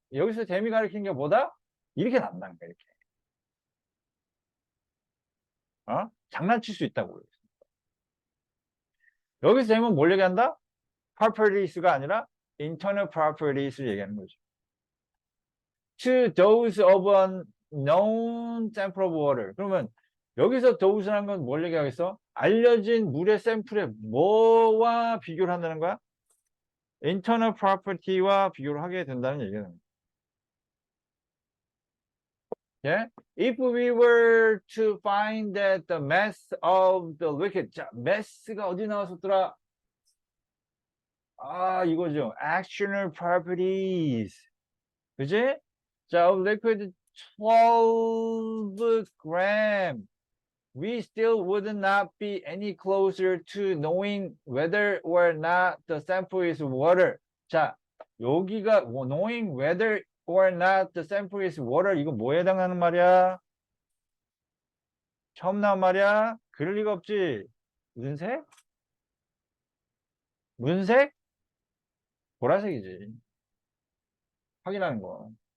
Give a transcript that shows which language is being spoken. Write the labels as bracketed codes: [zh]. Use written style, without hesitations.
[ko] 여기서 them이 가리키는 게 뭐다? 이렇게 난다는 거야. 이렇게. 장난칠 수 있다고. 여기서 them은 뭘 얘기한다? properties가 아니라 internal properties를 얘기하는 거죠. [en] To those of a known sample of water. [ko] 그러면 여기서 those라는 건 뭘 얘기하겠어? 알려진 물의 샘플에 뭐와 비교를 한다는 거야? internal property와 비교를 하게 된다는 얘기는. 예? [en] If we were to find that the mass of the liquid, [ko] 자, mass가 어디 나왔었더라? 이거죠. Actional properties. 그지? [en] 자, of liquid 12 gram. We still would not be any closer to knowing whether or not the sample is water. [ko] 자, 여기가 [en] knowing whether or not the sample is water. [ko] 이거 뭐에 해당하는 말이야? 처음 나온 말이야? 그럴 리가 없지. 무슨 색? 무슨 색? 보라색이지. 확인하는 거.